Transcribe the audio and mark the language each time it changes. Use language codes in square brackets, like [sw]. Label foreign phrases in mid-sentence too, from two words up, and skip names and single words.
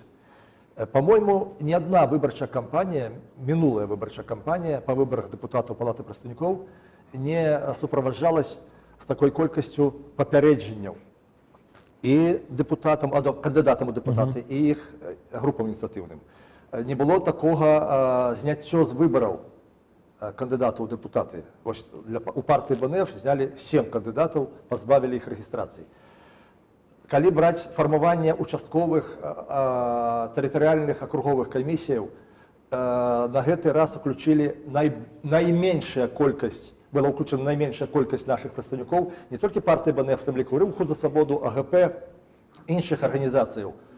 [uk] По-моєму, ні одна виборча кампанія, минула виборча кампанія по виборах депутатів Палати представників не супроводжалась з такою кількістю попереджень і депутатам, кандидатам у депутати, і їх групам ініціативним. Не було такого зняття з виборів кандидатів у депутати. У партії БНФ зняли 7 кандидатів, позбавили їх реєстрації. [be] калі браць фармаванне участковых тэрытарыяльных акруговых камісіяў, на гэты раз уключілі найменшая колькасць, была ўключана найменшая колькасць нашых прадстаўнікоў, не толькі партыі БНФ, там ліку Руху за свабоду, АГП, іншых арганізацыяў.